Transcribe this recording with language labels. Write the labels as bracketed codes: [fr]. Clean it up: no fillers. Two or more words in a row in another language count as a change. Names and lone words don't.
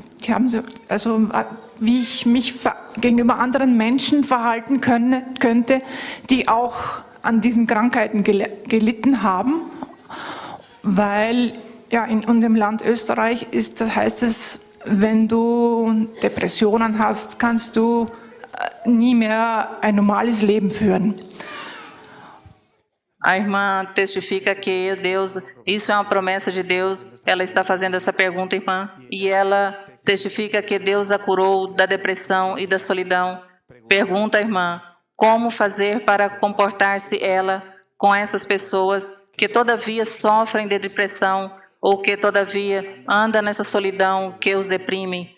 [de] wie ich mich gegenüber anderen Menschen verhalten könnte, die auch an diesen Krankheiten gelitten haben, weil ja, in dem Land Österreich heißt es, wenn du Depressionen hast, kannst du nie mehr ein normales Leben führen. [pt] A irmã testifica que Deus, isso é uma promessa de Deus. Ela está fazendo essa pergunta, irmã, e ela testifica que Deus a curou da depressão e da solidão. Pergunta, irmã, como fazer para comportar-se ela com essas pessoas que todavia sofrem de depressão, ou que, todavia, anda nessa solidão que os deprime?